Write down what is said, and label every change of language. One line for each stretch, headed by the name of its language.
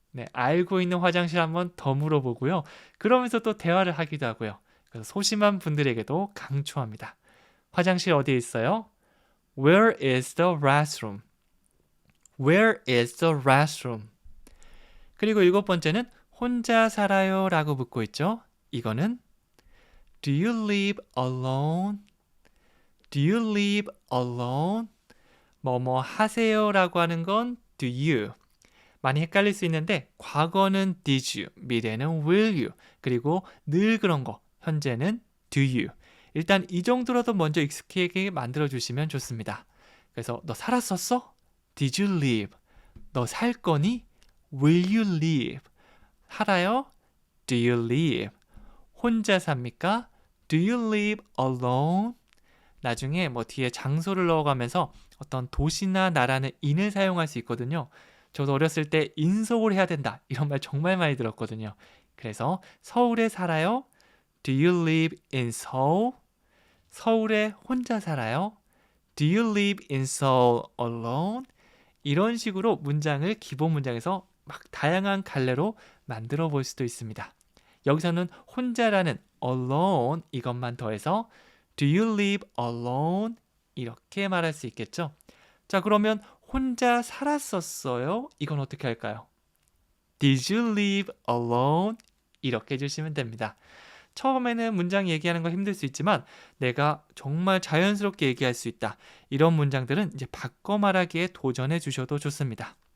Korean: 네, 알고 있는 화장실 한번 더 물어보고요. 그러면서 또 대화를 하기도 하고요. 그래서 소심한 분들에게도 강추합니다. 화장실 어디에 있어요?
English: Where is the restroom? Where is the restroom?
Korean: 그리고 7번째는 혼자 살아요 라고 묻고 있죠. 이거는
English: Do you live alone? Do you live alone?
Korean: 뭐뭐 하세요 라고 하는 건 do you. 많이 헷갈릴 수 있는데 과거는 did you, 미래는 will you, 그리고 늘 그런 거, 현재는 do you. 일단 이 정도라도 먼저 익숙하게 만들어주시면 좋습니다. 그래서 너 살았었어?
English: Did you live?
Korean: 너 살 거니?
English: Will you live?
Korean: 살아요?
English: Do you live?
Korean: 혼자 삽니까?
English: Do you live alone?
Korean: 나중에 뭐 뒤에 장소를 넣어가면서 어떤 도시나 나라는 in을 사용할 수 있거든요. 저도 어렸을 때 인서울 해야 된다 이런 말 정말 많이 들었거든요. 그래서 서울에 살아요?
English: Do you live in Seoul?
Korean: 서울에 혼자 살아요?
English: Do you live in Seoul alone?
Korean: 이런 식으로 문장을 기본 문장에서 막 다양한 갈래로 만들어 볼 수도 있습니다. 여기서는 혼자라는 alone 이것만 더해서
English: Do you live alone?
Korean: 이렇게 말할 수 있겠죠. 자, 그러면 혼자 살았었어요? 이건 어떻게 할까요?
English: Did you live alone?
Korean: 이렇게 해주시면 됩니다. 처음에는 문장 얘기하는 거 힘들 수 있지만 내가 정말 자연스럽게 얘기할 수 있다. 이런 문장들은 이제 바꿔 말하기에 도전해 주셔도 좋습니다.